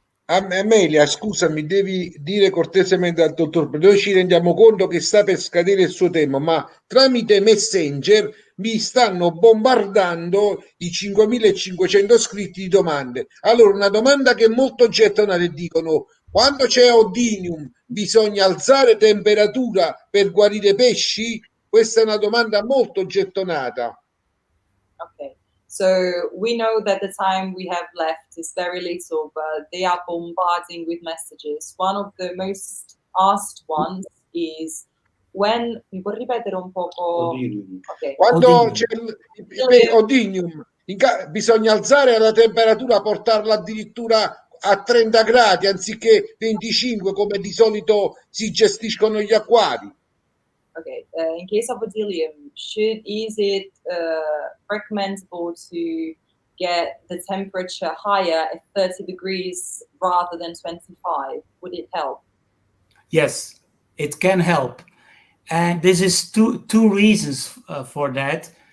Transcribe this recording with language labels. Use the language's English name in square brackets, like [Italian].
[Italian] Amelia, scusami, devi dire cortesemente al dottor, noi ci rendiamo conto che sta per scadere il suo tema, ma tramite Messenger mi stanno bombardando i 5.500 iscritti di domande. Allora, una domanda che è molto gettonata, dicono, quando c'è Odinium bisogna alzare temperatura per guarire pesci? Questa è una domanda molto gettonata. [English] Okay. So we know that the time we have left is very little, but they are bombarding with messages. One of the most asked ones is when, [Italian] mi può ripetere un poco? Odinium. [English] Okay. [Italian] Quando Odinium. c'è il Odinium, bisogna alzare la temperatura, portarla addirittura a 30 gradi anziché 25 come di solito si gestiscono gli acquari. [English] Okay, in case of Odilium, is it recommendable to get the temperature higher at 30 degrees rather than 25? Would it help? Yes, it can help. And this is two reasons for that.